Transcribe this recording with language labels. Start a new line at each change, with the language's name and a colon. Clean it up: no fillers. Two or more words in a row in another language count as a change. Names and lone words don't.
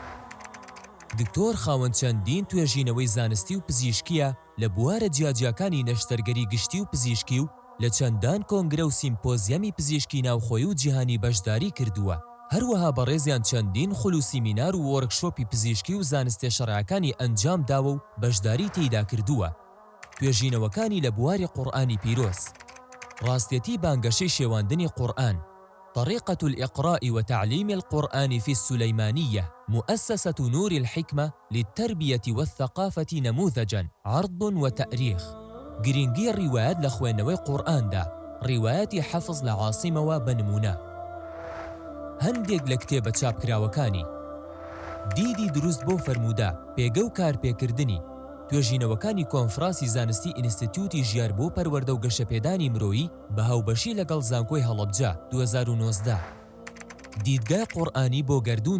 Central Kurdish: دکتۆر خاوەن چەندین توێژینەوەی زانستی و پزیشکیە لە بوارە جیاجیەکانی نەشتەرگەری گشتی و پزیشکی و لە چەندان کۆنگرە و سیمپۆزیەمی پزیشکی ناوخۆیی و جیهانی بەشداری کردووە. هەروەها بەڕێزیان چەندین خول و سیمینار و وەرکشۆپی پزیشکی و زانستێ شەرعەکانی ئەنجام داوە و بەشداری تێیدا کردووە. توێژینەوەکانی لە بواری قورئانی پیرۆز، ڕاستێتی بانگەشەی شێواندنی قورئان،
Arabic: طريقة الإقراء وتعليم القرآن في السليمانية مؤسسة نور الحكمة للتربية والثقافة نموذجاً عرض وتأريخ
Central Kurdish: گرنگی ڕیوایەت لە خوێندنەوەی قورئاندا ڕیوایەتی حەفز لە عاصیمەوە بنمونە هەندێک لە کتێبە چاپکراوەکانی دیدی دروست بۆ فەرموودە پێگە و کارپێکردنی توێژینەوەکانی کۆنفراسی زانستی ئینستیتیوتی ژیار بۆ پەروەردە و گەشەپێدانی مرۆیی بە هاوبەشی لەگەڵ زانکۆی هەڵەبجە 2019 دیدگای قورئانی بۆ گەردون و